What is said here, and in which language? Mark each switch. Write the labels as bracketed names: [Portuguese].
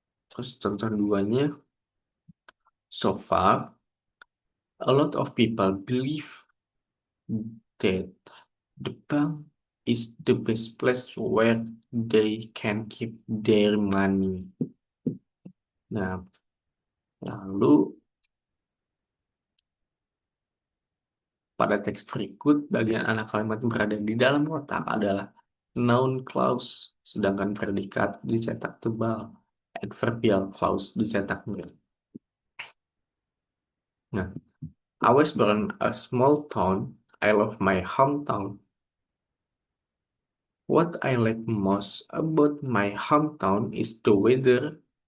[Indonesian] Terus contoh duanya, [English] so far, a lot of people believe that the bank is the best place where they can keep their money. [Indonesian] Nah, lalu pada teks berikut, bagian anak kalimat yang berada di dalam kotak adalah noun clause, sedangkan predikat dicetak tebal, adverbial clause dicetak miring. [English] Nah, I was born a small town. I love my hometown. What I like most about my hometown is the weather.